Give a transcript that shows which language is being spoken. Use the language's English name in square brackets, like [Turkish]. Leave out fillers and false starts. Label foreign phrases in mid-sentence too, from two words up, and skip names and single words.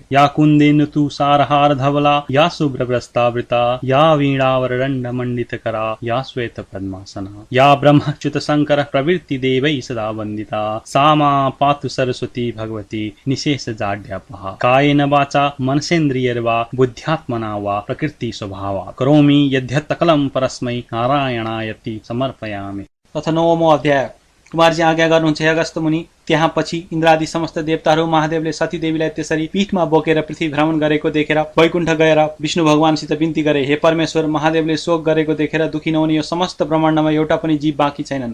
[Sanskrit] या कुन्देन्दु तुषारहार धवला या शुभ्रवस्त्रावृता या वीणावरदण्डमण्डितकरा या श्वेतपद्मासना या ब्रह्मच्युत शङ्कर प्रवृत्ति देवैः सदा वन्दिता सा मा पातु सरस्वती भगवती निशेष जाड्यापहा। कायेन वाचा मनसेन्द्रियैर्वा बुद्ध्यात्मना वा प्रकृति स्वभावात् करोमि यद्यत् सकलं परस्मै नारायणायति समर्पयामि। [Nepali] अथ 9औं अध्याय। कुमारजी आज्ञा गर्नुहुन्छ हे अगस्त्य मुनि। त्यहाँ पछि इन्द्रादि समस्त देवताहरू महादेवले सतीदेवीलाई त्यसरी पीठमा बोकेर पृथ्वी भ्रमण गरेको देखेर वैकुण्ठ गएर विष्णु भगवानसित बिन्ती गरे, हे परमेश्वर, महादेवले शोक गरेको देखेर दुखी नहुने यो समस्त ब्रह्माण्डमा एउटा पनि जीव बाँकी छैनन्।